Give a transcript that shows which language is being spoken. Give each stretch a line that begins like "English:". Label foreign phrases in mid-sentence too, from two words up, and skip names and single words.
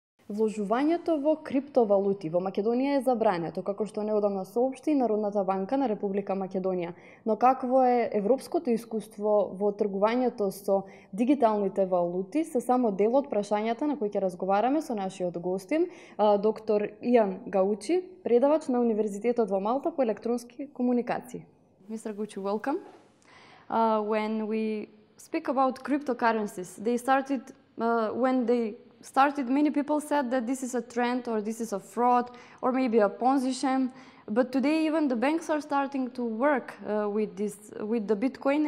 Macedonian: Вложувањето во криптовалути во Македонија е забрането, како што неодамна соопшти Народната банка на Република Македонија. Но какво е европското искуство во тргувањето со дигиталните валути се само дел од прашањата на кои ќе разговараме со нашиот гостин, доктор Гаучи, предавач на Универзитетот во Малта по електронски комуникации.
English: Mr. Гаучи, welcome. When we speak about cryptocurrencies, when they started, many people said that this is a trend or this is a fraud or maybe a Ponzi scheme. But today even the banks are starting to work with the Bitcoin.